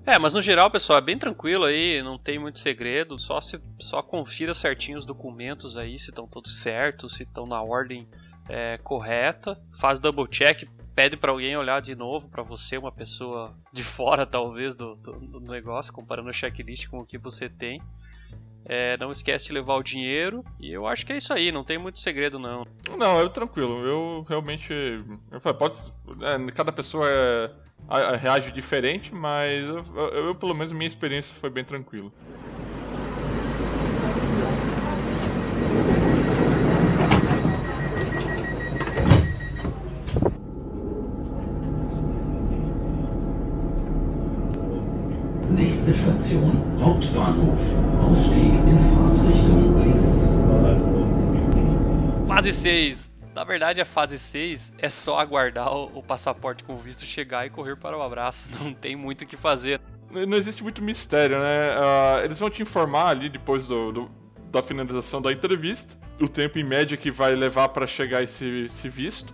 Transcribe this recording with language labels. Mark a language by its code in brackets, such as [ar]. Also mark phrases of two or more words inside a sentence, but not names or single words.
[pt] Mas no geral, pessoal, é bem tranquilo aí, não tem muito segredo, só confira certinho os documentos aí, se estão todos certos, se estão na ordem correta, faz [en] double check, [pt] pede pra alguém olhar de novo pra você, uma pessoa de fora talvez do negócio, comparando a checklist com o que você tem. Não esquece de levar o dinheiro. E eu acho que é isso aí, não tem muito segredo não. Não, é tranquilo. Eu realmente... cada pessoa reage diferente, mas eu pelo menos minha experiência foi bem tranquila. [de] Nächste Station, Hauptbahnhof. Ausstieg in Fahrtrichtung links. [pt] Fase 6. Na verdade, a fase 6 é só aguardar o passaporte com visto chegar e correr para o abraço. Não tem muito o que fazer. Não existe muito mistério, né? Eles vão te informar ali depois da finalização da entrevista, o tempo em média que vai levar para chegar esse visto.